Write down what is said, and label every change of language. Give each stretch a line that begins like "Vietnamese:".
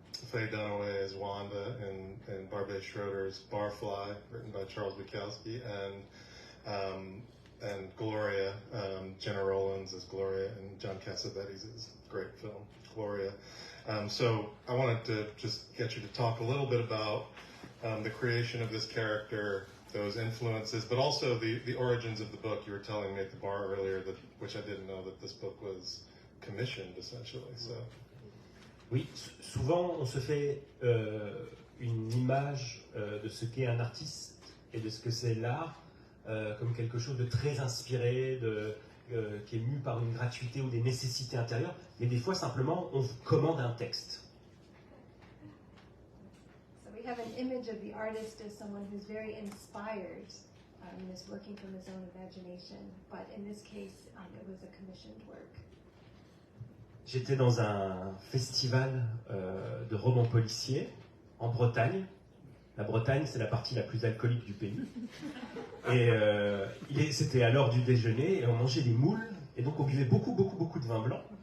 English: Faye Dunaway as Wanda in Barbet Schroeder's Barfly, written by Charles Bukowski, and Gloria, Jenna Rollins as Gloria, and John Cassavetes' great film, Gloria. So I wanted to just get you to talk a little bit about the creation of this character, those influences, but also the origins of the book. You were telling me at the bar earlier, which I didn't know, that this book was commissioned, essentially. So.
French: Oui, souvent on se fait une image de ce qu'est un artiste et de ce que c'est l'art comme quelque chose de très inspiré, qui est mu par une gratuité ou des nécessités intérieures, mais des fois simplement on vous commande un texte.
English: So we have an image of the artist as someone who's very inspired and is working from his own imagination, but in this case it was a commissioned work.
French: J'étais dans un festival de romans policiers en Bretagne. La Bretagne, c'est la partie la plus alcoolique du pays. Et c'était à l'heure du déjeuner, et on mangeait des moules, et donc on buvait beaucoup de vin blanc.